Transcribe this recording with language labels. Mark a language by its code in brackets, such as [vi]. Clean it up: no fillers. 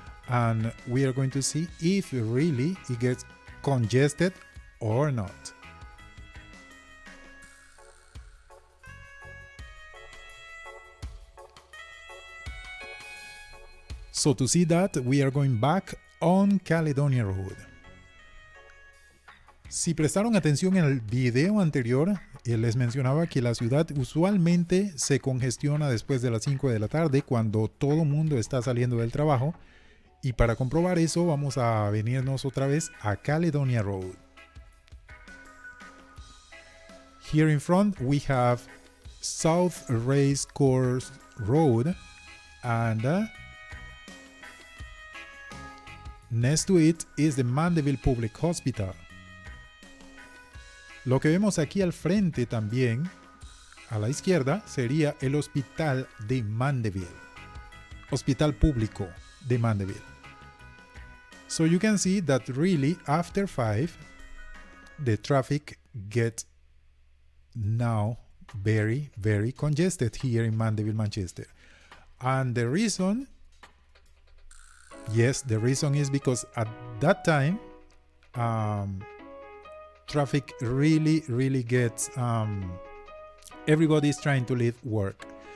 [en] And we are going to see if really it gets congested or not. So to see that, we are going back on Caledonia Road. [es] Si prestaron atención en el video anterior, les mencionaba que la ciudad usualmente se congestiona después de las 5 de la tarde cuando todo el mundo está saliendo del trabajo. Y para comprobar eso vamos a venirnos otra vez a Caledonia Road. [en] Here in front we have South Race Course Road and next to it is the Mandeville Public Hospital. [es] Lo que vemos aquí al frente también, a la izquierda, sería el Hospital de Mandeville. Hospital Público de Mandeville. [en] So you can see that really after 5, the traffic gets now very, very congested here in Mandeville, Manchester. And the reason, yes, the reason is because at that time, traffic really gets, everybody's trying to leave work.